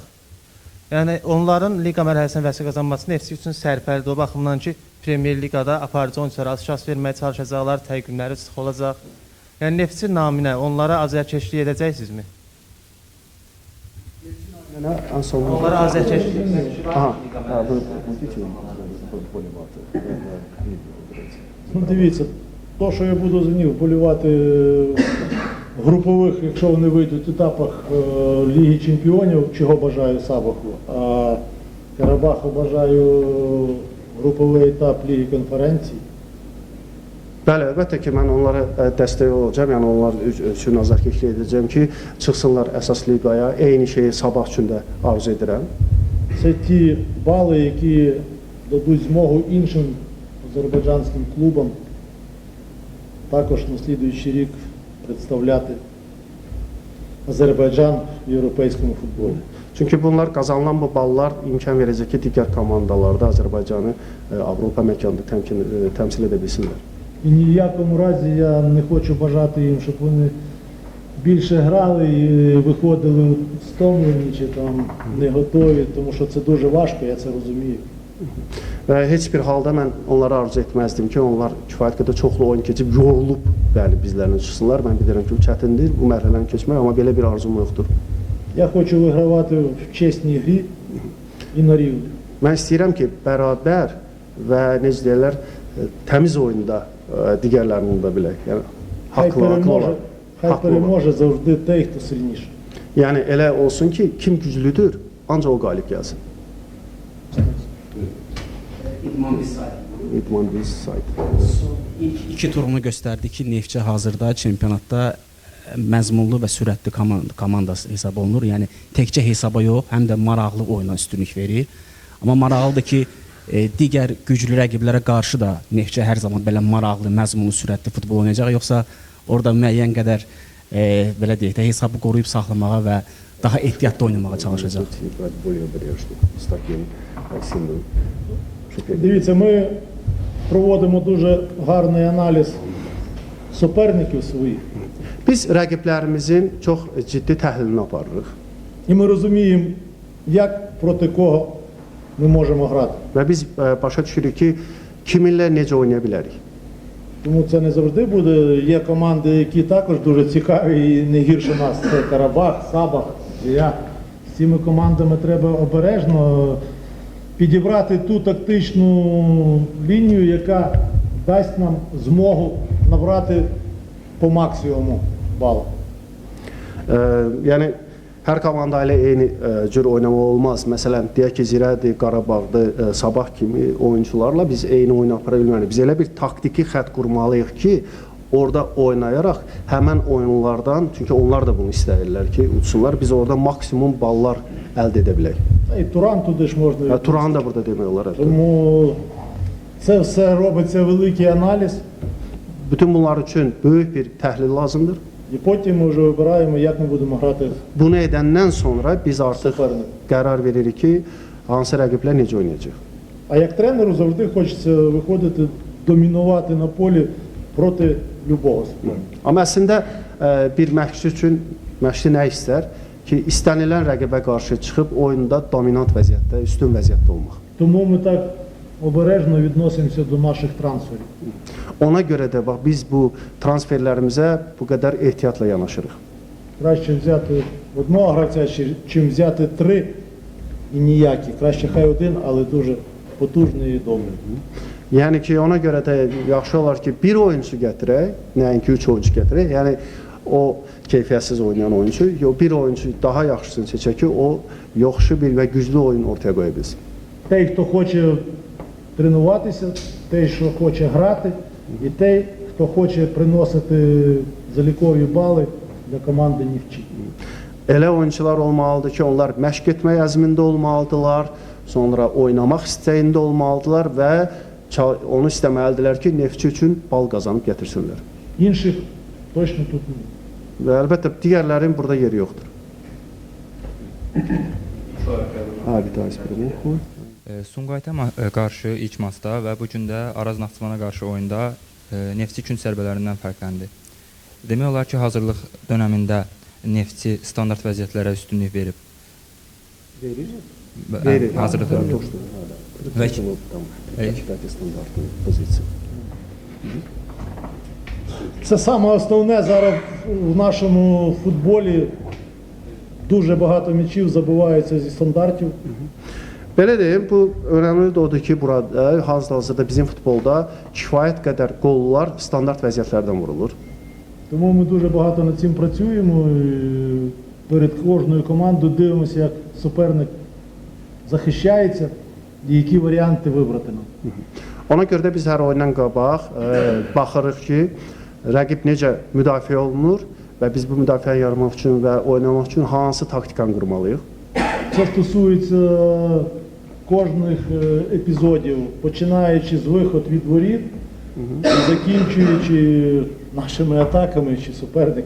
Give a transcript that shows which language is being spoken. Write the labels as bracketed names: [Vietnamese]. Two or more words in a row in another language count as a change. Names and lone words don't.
[Azerbaijani] Yəni, onların liqa mərhələsinə vəsiqə qazanması Neftçi üçün sərfəlidir. O baxımdan ki, Premier Liqada aparıcı oyunçulara az şans verməyə çalışacaqlar, təqvimləri sıx olacaq. Yəni, Neftçi naminə onlara azərkeşlik edəcəksinizmi? Onlara azərkeşlik. Aha. [Ukrainian] Ну, дивіться, то, що я буду за них вболівати в групових, якщо вони вийдуть в етапах Ліги Чемпіонів, чого бажаю Сабаху, а Карабаху бажаю груповий етап Ліги Конференції. [Azerbaijani] Bəli, əlbəttə ki, mən onlara dəstək olacağam, yəni onlar üçün azərkeşlik edəcəm ki, çıxsınlar əsas liqaya. Eyni şeyi Sabah üçün də arzu edirəm. [Ukrainian] Це ті бали, які дадуть змогу іншим азербайджанським клубам також на слідуючий рік представляти Azərbaycan в європейському футболі. [Azerbaijani] Çünki bunlar qazanılan bu ballar imkan verəcək ki, digər komandalarda Azərbaycanı Avropa məkanında təmsil edə bilsinlər. [Ukrainian] І ні в якому разі я не хочу бажати їм, щоб вони більше грали і виходили стомлені чи там не готові, тому що це дуже важко, я це розумію. [Azerbaijani] Və heç bir halda mən onlara arzu etməzdim ki, onlar kifayət qədər çoxlu oyun keçib, yorulub bizlərlə çıxsınlar. Mən bilirəm ki, bu çətindir, bu mərhələni keçmək, amma belə bir arzum yoxdur. [Ukrainian] Я хочу вигравати в чесній грі і на рівні. [Azerbaijani] Mən istəyirəm ki, bərabər və necə deyirlər, təmiz oyunda digərlərinin də bilək. Yəni, [Ukrainian] Хай [Azerbaijani] haqlı [Ukrainian] переможе, хай [Azerbaijani] haqlı olan. [Ukrainian] переможе завжди той, хто сильніший. [Azerbaijani] Yəni elə olsun ki, kim güclüdür, ancaq o qalib gəlsin. İdman biz sayt. İlk iki turunu göstərdi ki, Neftçi hazırda çempionatda məzmunlu və sürətli komandası hesab olunur. Yəni təkcə hesaba yox, həm də maraqlı oyuna üstünlük verir. Amma maraqlıdır ki, digər güclü rəqiblərə qarşı da Neftçi hər zaman belə maraqlı, məzmunlu, sürətli futbol oynayacaq. Yoxsa orada müəyyən qədər belə deyək də hesabı qoruyub saxlamağa və daha ehtiyatlı oynamağa çalışacaq. [Ukrainian] Дивіться, ми проводимо дуже гарний аналіз суперників своїх. [Azerbaijani] Biz rəqiblərimizin çox ciddi təhlilini aparırıq. [Ukrainian] І ми розуміємо, як проти кого ми можемо грати. [Azerbaijani] Və biz başa düşürük ki, kiminlə necə oynaya bilərik. [Ukrainian] Тому це не завжди буде. Є команди, які також дуже цікаві і не гірше нас. Це Карабах, Сабах, Зія. З цими командами треба обережно підібрати ту тактичну лінію, яка дасть нам змогу набрати по максимуму бал. [Azerbaijani] Yəni hər komanda ilə eyni cür oynamaq olmaz. Məsələn, deyək ki, Zirədir, Qarabağdır, Sabah kimi oyunçularla biz eyni oyun apara bilmərik. Biz elə bir taktiki xətt qurmalıyıq ki, orada oynayaraq həmən oyunlardan, çünki onlar da bunu istəyirlər ki, utsunlar, biz orada maksimum ballar əldə edə bilək. [Ukrainian] І Туран туди ж можна. [Azerbaijani] Turanı da burada demək olar. [Ukrainian] Тому Це все робиться великий аналіз, [Azerbaijani] Bütün bunlar üçün böyük bir təhlil lazımdır. [Ukrainian] і потім ми вже вибираємо, як ми будемо грати [Azerbaijani] Bunu edəndən sonra biz artıq [Ukrainian] суперника. [Azerbaijani] qərar veririk ki, hansı rəqiblər necə oynayacaq. [Ukrainian] А як тренеру завжди хочеться виходити, домінувати на полі проти любого суперника. [Azerbaijani] Amma əslində bir məşqçi üçün məşqçi nə istər ki, istənilən rəqibə qarşı çıxıb oyunda dominant vəziyyətdə, üstün vəziyyətdə olmaq. [Ukrainian] Тому ми так обережно відносимося до наших трансферів. [Azerbaijani] Ona görə də bax biz bu transferlərimizə bu qədər ehtiyatla yanaşırıq. [Ukrainian] Краще взяти одного гравця, чим взяти три і ніякі. Краще хай один, але дуже потужний і добрий. [Azerbaijani] Yəni ki, ona görə də yaxşı olar ki, bir oyunçu gətirək, nəinki 3 oyunçu gətirək. Yəni o keyfiyyətsiz oynayan oyunçu, bir oyunçu daha yaxşısını seçək ki, o yaxşı bir və güclü oyun ortaya qoya bilsin. [Ukrainian] Той, хто хоче тренуватися, той, що хоче грати, і той, хто хоче приносити залікові бали для команди Нефчі. [Azerbaijani] Elə oyunçular olmalıdır ki, onlar məşq etmək əzmində olmalıdırlar, sonra oynamaq istəyində olmalıdırlar və onu istəməlidirlər ki, Neftçi üçün bal qazanıb gətirsinlər. [Ukrainian] Інших точно тут немає. [Azerbaijani] Və əlbəttə digərlərin burada yeri yoxdur. Abi daha ispirimi oxu. Sumqayıta qarşı ilk maçda və bu gün də Araz Naxçıvana qarşı oyunda Neftçi gün zərbələrindən fərqləndi. Demək olar ki, hazırlıq dönəmində Neftçi standart vəziyyətlərə üstünlük verib. Verir. Hazırlıq dönəmində. [Ukrainian] Це саме основне зараз в нашому футболі. Дуже багато м'ячів забиваються зі стандартів. [Azerbaijani] Belə deyim, bu önəmli də odur ki, burada hazırda bizim futbolda kifayət qədər qollar standart vəziyyətlərdən vurulur. [Ukrainian] Тому ми дуже багато над цим працюємо. І перед кожною командою дивимося, як суперник захищається і які варіанти вибрати нам. [Azerbaijani] Ona görə də biz hər oyundan qabaq baxırıq ki, rəqib necə müdafiə olunur və biz bu müdafiəni yarmaq üçün və oynamaq üçün hansı taktikanı qurmalıyıq. [Ukrainian] Це стосується кожних епізодів, починаючи з виход від воріт, і закінчуючи нашими атаками чи суперника.